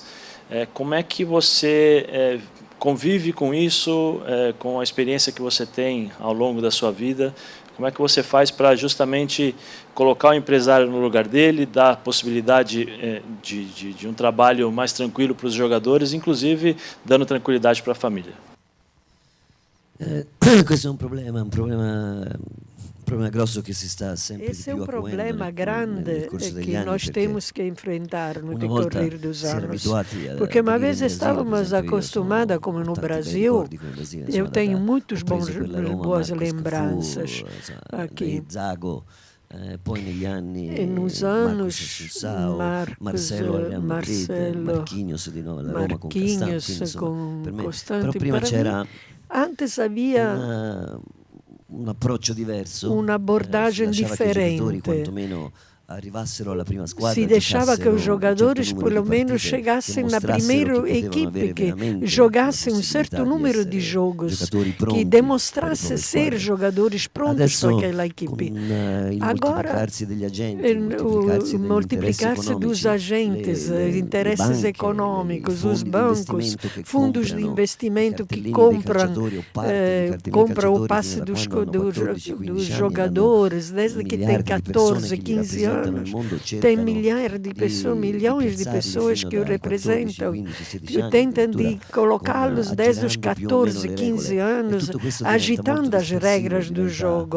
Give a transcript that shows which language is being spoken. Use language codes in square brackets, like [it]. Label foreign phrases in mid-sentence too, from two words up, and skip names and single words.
[pt] Como é que você convive com isso, com a experiência que você tem ao longo da sua vida? Como é que você faz para justamente colocar o empresário no lugar dele, dar a possibilidade de um trabalho mais tranquilo para os jogadores, inclusive dando tranquilidade para a família? [it] Questo è un problema grosso che si sta sempre [pt] Esse é [it] più [pt] um [it] acuendo [pt] problema grande [it] corso degli [pt] que [it] anni, [pt] nós [it] perché [pt] temos que enfrentar no [it] una volta [pt] decorrer dos [it] si era [pt] anos. [it] abituati a [pt] Porque uma [it] venire [pt] vez [it] in Brasile, per [pt] estávamos [it] esempio, io [pt] acostumados, [it] sono [pt] como no [it] tanti bei [pt] Brasil, [it] ricordi con il Brasile, [pt] eu [it] insomma, [pt] tenho muitos [it] ho preso [pt] bons, [it] quella Roma, [pt] boas [it] Marcos [pt] lembranças [it] Cafu, [pt] aqui. [it] Zago, poi negli anni [pt] E nos [it] Marcos [pt] anos, [it] Assunção, [pt] Marcos, [it] Marcelo al Real Madrid, [pt] Marcelo, [it] Marquinhos di nuovo alla Roma con Castano, [pt] Marquinhos [it] quindi, insomma, [pt] com [it] per me, [pt] Constante. [it] però prima [pt] Para [it] c'era [pt] mim, antes havia [it] un approccio diverso, [pt] un'abordagem [it] si lasciava che i giocatori [pt] diferente. [it] quantomeno arrivassero alla prima squadra, [pt] Se deixava que os [it] giocassero [pt] jogadores, [it] un certo numero [pt] pelo [it] di [pt] menos, [it] partite, [pt] chegassem [it] che [pt] na [it] mostrassero [pt] primeira [it] che potevano [pt] equipe, [it] avere [pt] que [it] veramente [pt] jogassem [it] la [pt] um certo [it] possibilità di [pt] número de [it] essere [pt] jogos, [it] giocatori pronti [pt] que [it] per [pt] demonstrasse [it] le proprie [pt] ser [it] squadre. [pt] jogadores prontos [it] Adesso, [pt] para aquela equipe. [it] con il [pt] Agora, [it] moltiplicarsi degli agenti, [pt] o multiplicar-se dos agentes, interesses econômicos, os bancos, fundos de investimento que compram o passe dos jogadores, desde que tem 14, 15 anos, tem milhões de pessoas que o representam, que tentam de colocá-los desde os 14, 15 anos, agitando as regras do jogo.